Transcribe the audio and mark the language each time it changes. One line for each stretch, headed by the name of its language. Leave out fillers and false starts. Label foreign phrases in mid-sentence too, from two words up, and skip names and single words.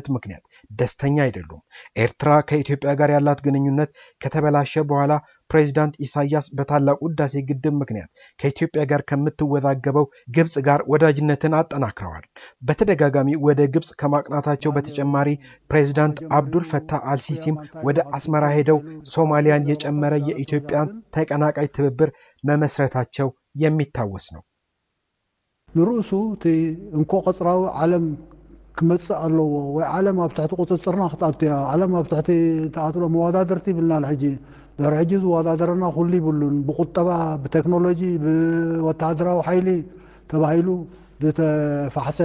Amharic: ምክንያት ደስተኛ አይደሉም። ኤርትራ ከኢትዮጵያ ጋር ያላት ግንኙነት ከተበላሸ በኋላ ፕሬዚዳንት ኢሳያስ በታላቁ ህዳሴ ግድብ ምክንያት ከኢትዮጵያ ጋር ከምትወዛገበው ግብጽ ጋር ወዳጅነትን አጠናክረዋል። በተደጋጋሚ ወደ ግብጽ ከማቅናታቸው በተጨማሪ ፕሬዚዳንት አብዱል ፈታህ አልሲሲም ወደ አስመራ ሄደው ሶማሊያን የጨመረ የኢትዮጵያን ተቀናቃይ ትብብር መመስረታቸው የሚታወስ ነው።
Tigrinya: ንሩሱ እንኮ ቀጽራዊ ዓለም ክመጽእ ኣለዎ ወይ ዓለም ኣብ ትሕቲ ቁፅፅርና ክተኣትያ ዓለም ኣብ ትሕቲ ተኣትሎ መወዳደርቲ ይብልናል። ሕጂ ድሕሪ ሕጂ ዝወዳደረና ኩሉ ይብሉን ብቁጠባ ብቴክኖሎጂ ብወታደራዊ ሓይሊ ተባሂሉ ዝተፋሕሰ